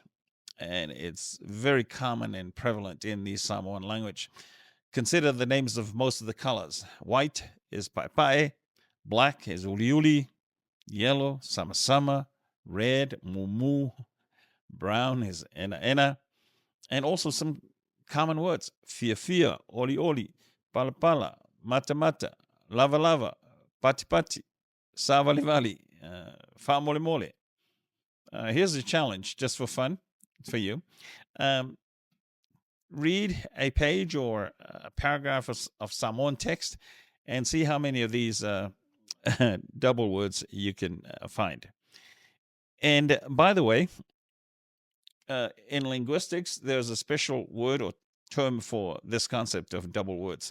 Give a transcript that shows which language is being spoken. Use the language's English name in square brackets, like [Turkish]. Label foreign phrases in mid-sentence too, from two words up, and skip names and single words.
[English] And it's very common and prevalent in the Samoan language. Consider the names of most of the colors. White is paepae, black is uliuli, yellow, samasama, red, mumu, brown is ena, and also some common words. [Samoan] Fia, oli, pala, mata, lava, pati, savalivali, mole. [English] Here's a challenge just for fun for you. Read a page or a paragraph of Samoan text and see how many of these double words you can find. And by the way, in linguistics, there's a special word or term for this concept of double words.